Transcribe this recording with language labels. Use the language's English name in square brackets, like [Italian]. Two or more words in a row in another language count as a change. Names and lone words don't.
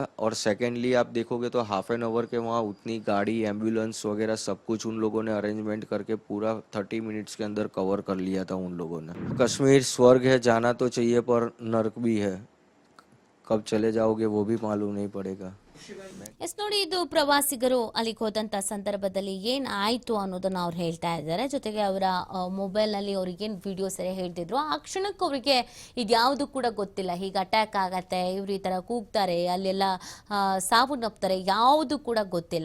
[Hindi] और सेकेंडली आप देखोगे तो [English] half an hour [Hindi] के वहाँ उतनी गाड़ी, एम्बुलेंस वगैरह सब कुछ उन लोगों ने अरेंजमेंट करके पूरा 30 मिनट्स के अंदर कवर कर लिया था उन लोगों ने. कश्मीर स्वर्ग है, जाना तो चाहिए पर नर्क भी है. कब चले जाओगे वो भी मालूम नहीं पड़ेगा. [Kannada] ಎಸ್ ನೋಡಿ, ಇದು ಪ್ರವಾಸಿಗರು ಅಲ್ಲಿಗೆ ಹೋದಂತ ಸಂದರ್ಭದಲ್ಲಿ ಏನಾಯ್ತು ಅನ್ನೋದನ್ನ ಅವ್ರು ಹೇಳ್ತಾ ಇದ್ದಾರೆ. ಜೊತೆಗೆ ಅವರ ಮೊಬೈಲ್ ನಲ್ಲಿ ಅವ್ರಿಗೆ ಏನು ವಿಡಿಯೋ ಸರಿ ಹೇಳ್ತಿದ್ರು, ಆ ಕ್ಷಣಕ್ಕೆ ಅವರಿಗೆ ಇದ್ಯಾವುದು ಕೂಡ ಗೊತ್ತಿಲ್ಲ. ಹೀಗೆ ಅಟ್ಯಾಕ್ ಆಗತ್ತೆ, ಇವ್ರು ಈ ತರ ಕೂಗ್ತಾರೆ, ಅಲ್ಲೆಲ್ಲ ಸಾವನ್ನಪ್ತಾರೆ, ಯಾವುದು ಕೂಡ ಗೊತ್ತಿಲ್ಲ.